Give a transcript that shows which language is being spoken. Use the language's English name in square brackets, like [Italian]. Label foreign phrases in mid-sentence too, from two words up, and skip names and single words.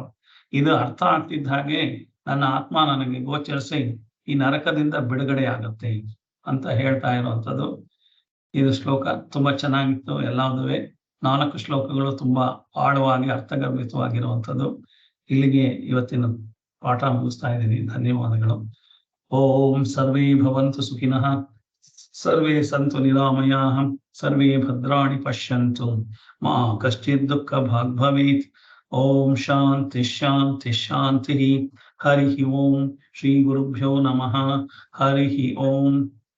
[Kannada] ಇದು ಅರ್ಥ ಆಗ್ತಿದ್ದ ಹಾಗೆ ನನ್ನ ಆತ್ಮ ನನಗೆ ಗೋಚರಿಸಿ ಈ ನರಕದಿಂದ ಬಿಡುಗಡೆ ಆಗುತ್ತೆ ಅಂತ ಹೇಳ್ತಾ ಇರುವಂಥದ್ದು. ಇದು ಶ್ಲೋಕ ತುಂಬಾ ಚೆನ್ನಾಗಿತ್ತು. ಎಲ್ಲಾದುವೆ 4 ಶ್ಲೋಕಗಳು ತುಂಬಾ ಆಳವಾಗಿ ಅರ್ಥಗರ್ಭಿತವಾಗಿರುವಂಥದ್ದು. ಇಲ್ಲಿಗೆ ಇವತ್ತಿನ ಪಾಠ ಮುಗಿಸ್ತಾ ಇದ್ದೀನಿ. ಧನ್ಯವಾದಗಳು. [Sanskrit] ಓಂ ಸರ್ವೇ ಭವಂತು ಸುಖಿನಃ, ಸರ್ವೇ ಸಂತು ನಿರಾಮಯಾಃ, ಸರ್ವೇ ಭದ್ರಾಣಿ ಪಶ್ಯಂತು, ಮಾ ಕಶ್ಚಿತ್ ದುಃಖ ಭಾಗ್ ಭವೇತ್. ಓಂ ಶಾಂತಿ ಶಾಂತಿ ಶಾಂತಿ. ಹರಿ ಓಂ. ಶ್ರೀ ಗುರುಭ್ಯೋ ನಮಃ. ಹರಿ ಓಂ.